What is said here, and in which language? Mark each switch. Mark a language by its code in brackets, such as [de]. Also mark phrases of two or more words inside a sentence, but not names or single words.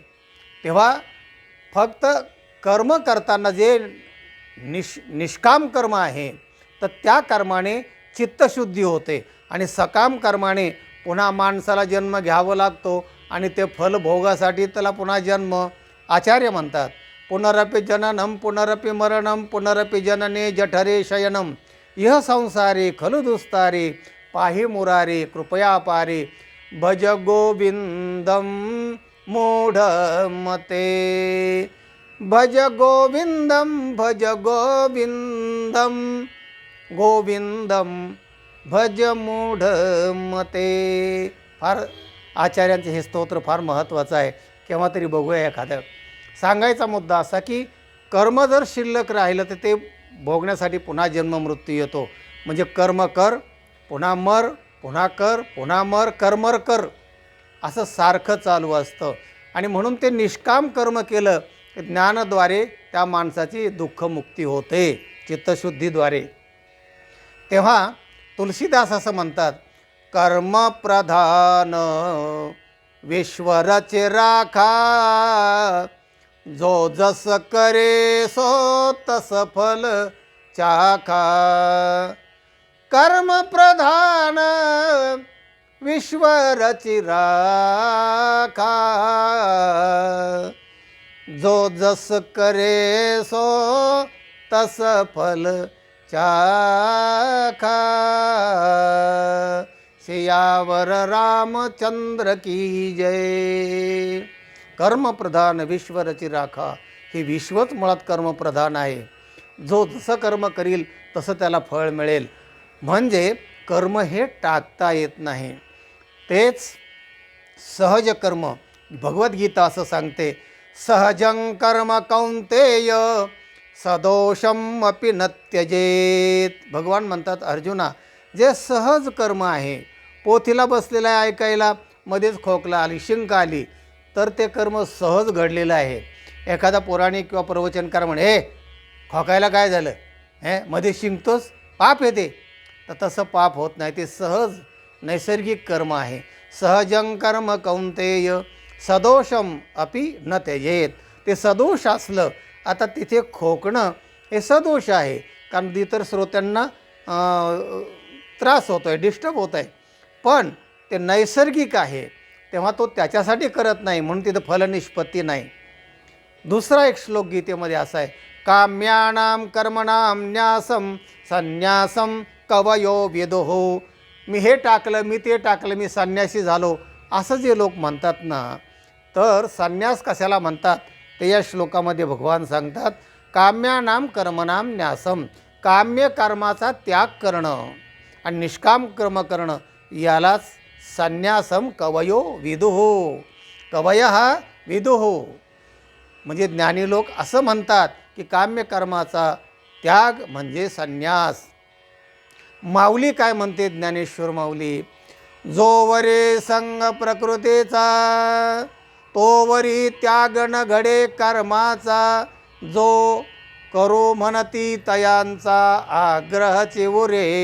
[mr] तेव्हा फक्त कर्म करताना जे निष्काम कर्म आहे, तर त्या कर्माने चित्तशुद्धी होते. आणि सकाम कर्माने पुन्हा माणसाला जन्म घ्यावा लागतो आणि ते फल भोगासाठी त्याला पुन्हा जन्म. आचार्य म्हणतात, [sa] पुनरपि जननम पुनरपि मरणम पुनरपि जनने जठरे शयनम इह संसारे खलु दुस्तारे पाहि मुरारे कृपया पारे भज गोविंदम मूढमते. भज गोविंदम भज गोविंदम गोविंदम भज मूढमते. [mr] फार आचार्यांचे हे स्तोत्र फार महत्त्वाचं आहे. केव्हा तरी बघूया एखादं. सांगायचा मुद्दा असा की कर्म जर शिल्लक राहिलं तर ते भोगण्यासाठी पुन्हा जन्म मृत्यू येतो. म्हणजे कर्म कर, पुन्हा मर, पुन्हा कर, पुन्हा मर, कर्मर कर, असं सारखं चालू असतं. आणि म्हणून ते निष्काम कर्म केलं की ज्ञानाद्वारे त्या माणसाची दुःखमुक्ती होते, चित्तशुद्धीद्वारे. तेव्हा तुलसीदास असं म्हणतात, [awa] कर्मप्रधान विश्वरचे राखा, जो जस करे सो तस फल चाखा. कर्मप्रधान विश्व रची राखा, जो जस करे सो तस फल चाखा, सियावर रामचंद्र की जय. कर्मप्रधान विश्व रची राखा, [mr] हे विश्वच मुळात कर्मप्रधान आहे. जो जसं कर्म करील तसं त्याला फळ मिळेल. म्हणजे कर्म हे टाकता येत नाही, तेच सहज कर्म. भगवद्गीता असं सांगते, [sa] सहजं कर्म कौंतेय सदोषम अपि न त्यजेत. [mr] भगवान म्हणतात, अर्जुना, जे सहज कर्म आहे, पोथीला बसलेला आहे ऐकायला, मध्येच खोकला आली, शिंक आली, तर ते कर्म सहज घडलेलं आहे. एखादा पौराणिक किंवा प्रवचनकार म्हणे, हे खोकायला काय झालं, मध्ये शिंकतोस, पाप येते. तर तसं पाप होत नाही, ते सहज नैसर्गिक कर्म आहे. [sa] सहजं कर्म कौंतेय सदोषम अपि न त्यजेत. [mr] ते सदोष असलं, आता तिथे खोकणं हे सदोष आहे, कारण इतर श्रोत्यांना त्रास होतो आहे, डिस्टर्ब होत आहे. पण ते नैसर्गिक आहे, तेव्हा तो त्याच्यासाठी करत नाही, म्हणून तिथं फलनिष्पत्ती नाही. दुसरा एक श्लोक गीतेमध्ये असा आहे, [sa] काम्यानां कर्मणां न्यासं संन्यासं कवयो विदुः. [mr] मी हे टाकलं, मी ते टाकलं, मी संन्यासी झालो, असं जे लोक म्हणतात ना, तर संन्यास कशाला म्हणतात ते या श्लोकामध्ये भगवान सांगतात. [sa] काम्यानां कर्मणां न्यासम, [mr] काम्य कर्माचा त्याग करणं आणि निष्काम कर्म करणं, यालाच [sa] संन्यासम कवयो विदुः. कवयः विदुः [mr] म्हणजे ज्ञानी लोक असं म्हणतात की काम्य कर्माचा त्याग म्हणजे संन्यास. माऊली काय म्हणते, ज्ञानेश्वर माऊली, जोवरी संग प्रकृतीचा तोवरी त्याग न घडे कर्माचा, जो करू म्हणती तयांचा आग्रह चिवरे.